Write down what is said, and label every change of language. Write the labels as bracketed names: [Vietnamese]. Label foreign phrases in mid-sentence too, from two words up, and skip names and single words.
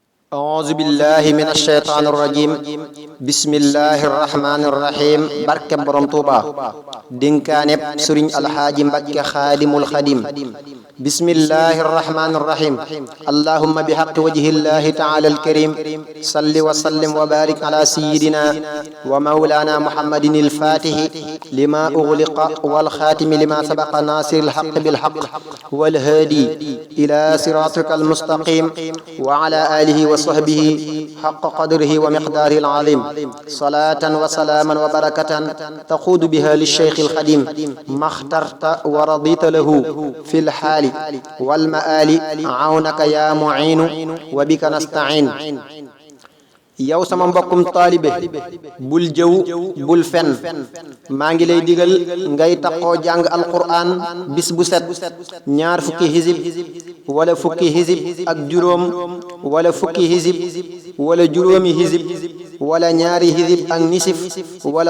[Arabic] أعوذ بالله من الشيطان الرجيم بسم الله الرحمن الرحيم [Wolof] barke Borom Tuuba dénkaaneb Sëriñ Alxaaji Mbakke [Arabic] خادم الخديم بسم الله الرحمن الرحيم اللهم بحق وجه الله تعالى الكريم صل وسلم وبارك على سيدنا ومولانا محمد الفاتح لما أغلق والخاتم لما سبق ناصر الحق بالحق والهادي إلى صراطك المستقيم وعلى آله وصحبه حق قدره ومقداره العظيم صلاة وسلاما وبركة تقود بها للشيخ الخديم ما اخترت ورضيت له في الحال والمآل عونك يا معين وبك [Wolof] نستعين yow sama mbokkum taalibe bul jëw bul fen maa ngi lay digal ngay taxoo jàng alquran bis bu set ñaar fukki hizib wala fukki hizib ak juróom wala fukki hizib wala juróomi hizib wala ñaari hizib ak nisif wala